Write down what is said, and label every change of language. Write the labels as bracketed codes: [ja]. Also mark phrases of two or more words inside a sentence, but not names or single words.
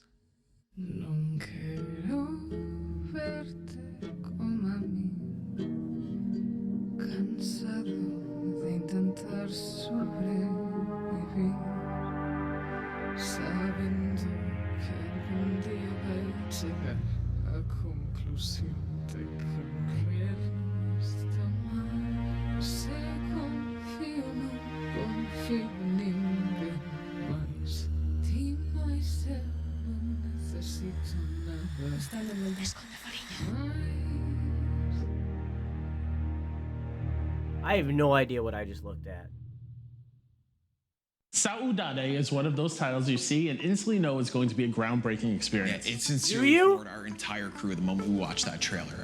[gl] Non quero verte como a mí, cansado de intentar sobrevivir, sabendo que algún día vai chegar a conclusión de que morrer está mal. Se confío, non confío en ninguén máis. Ti máis eu non necesito nada. Está no meu desconto, Fariña. [en] I have no idea what I just looked at. Saudade is one of those titles you see and instantly know it's going to be a groundbreaking experience. Yeah, it sincerely floored our entire crew the moment we watched that trailer.